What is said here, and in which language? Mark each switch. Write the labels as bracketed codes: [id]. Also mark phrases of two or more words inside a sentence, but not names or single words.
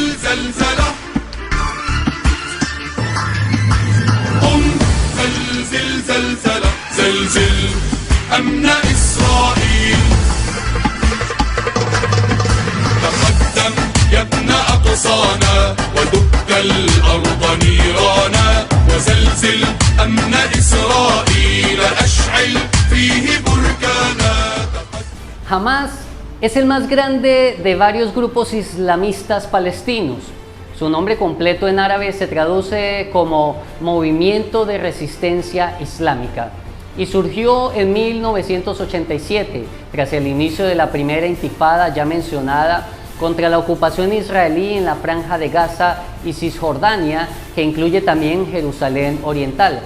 [ar] زلزلة قم زلزل زلزلة زلزل أمن إسرائيل تقدم يا ابن أقصانا ودك الأرض نيرانا وزلزل أمن إسرائيل أشعل فيه بركانا. [es] Hamás es el más grande de varios grupos islamistas palestinos. Su nombre completo en árabe se traduce como Movimiento de Resistencia Islámica y surgió en 1987 tras el inicio de la primera intifada ya mencionada contra la ocupación israelí en la Franja de Gaza y Cisjordania, que incluye también Jerusalén Oriental.